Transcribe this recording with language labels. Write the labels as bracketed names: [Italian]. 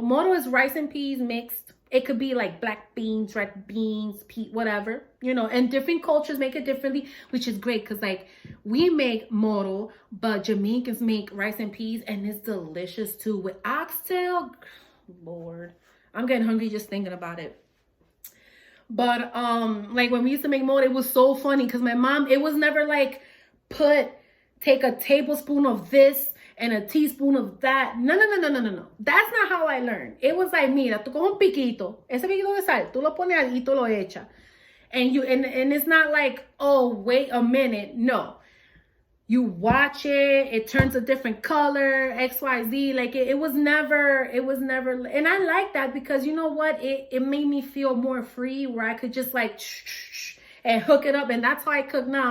[English] Moro is rice and peas mixed. It could be like black beans, red beans, pea, whatever, and different cultures make it differently, which is great because like we make moro, but Jamaicans make rice and peas, and it's delicious too with oxtail. Lord, I'm getting hungry just thinking about it. But like when we used to make moro, it was so funny because my mom, it was never like take a tablespoon of this and a teaspoon of that. No, no, no, no, no, no, no. That's not how I learned. [Spanish] It was like, mira, tú coges un piquito, ese piquito de sal, tú lo pones ahí y tú lo echas. [English] And it's not like, oh, wait a minute. No. You watch it turns a different color, XYZ. Like it was never, and I like that because you know what? It made me feel more free where I could just like and hook it up. And that's how I cook now.